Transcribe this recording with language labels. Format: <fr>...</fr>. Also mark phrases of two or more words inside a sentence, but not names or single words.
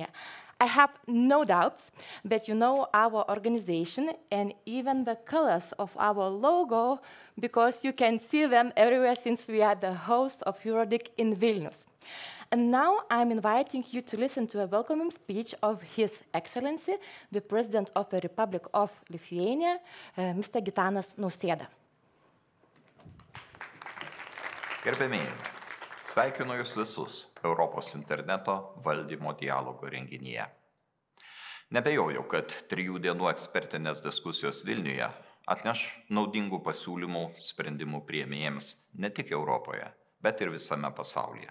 <en>I have no doubts that you know our organization and even the colors of our logo, because you can see them everywhere since we are the host of EuroDIG in Vilnius. And now I'm inviting you to listen to a welcoming speech of His Excellency, the President of the Republic of Lithuania, Mr. Gitanas Nausėda.</en> <lt>Gerbėmieji, sveikinu Jūs visus Europos interneto valdymo dialogo renginyje. Nebejoju, kad 3 dienų ekspertinės diskusijos Vilniuje atneš naudingų pasiūlymų sprendimų priėmėjams ne tik Europoje, bet ir visame pasaulyje.</lt>